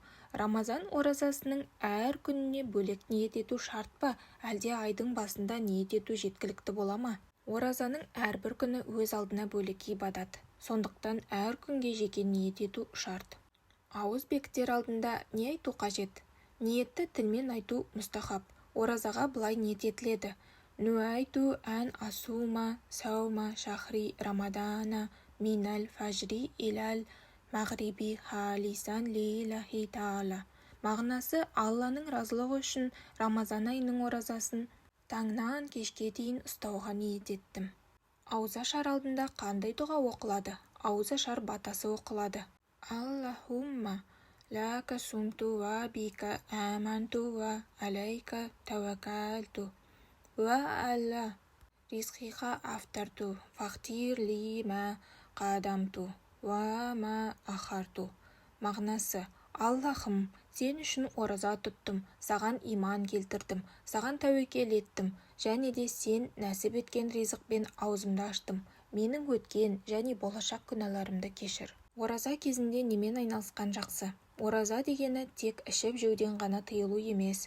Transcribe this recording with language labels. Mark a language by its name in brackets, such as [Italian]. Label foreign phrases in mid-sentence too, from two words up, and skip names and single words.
[Kazakh] Рамазан оразасының әр күніне бөлек ниет ету шарт па, әлде айдың басында ниет ету жеткілікті бола ма? Оразаның әрбір күні өз алдына бөлек ибадат. Сондықтан әр күнге жеке ниет ету шарт. Ауыз бекітер алдында не айту қажет? Ниетті тілмен айту мұстахаб. Оразаға былай ниет етіледі. [Arabic] نويت أن أصوم صوم شهر رمضان من الفجر إلى المغرب خالصا لله تعالى. [Kazakh] Мағынасы Алланың разылығы үшін Рамазан айының оразасын таңнан кешке дейін ұстауға ниет еттім. Ауызашар алдында қандай дұға оқылады? Ауызашар батасы оқылады. [Arabic] اللهم لك صمت وبك آمنت وعليك توكلت وعلى رزقها أفطرت فاغفر لي ما قدمت وما أخرت. [Kazakh] Мағынасы: Аллахым, сен үшін ораза тұттым, саған иман келтірдім, саған тәуекел еттім, және де сен нәсіп еткен ризықпен аузымды аштым. Менің өткен және болашақ күнәларымды кешір. Ораза кезінде немен айналысқан жақсы? Ораза дегені тек ішіп-жеуден ғана тыйылу емес.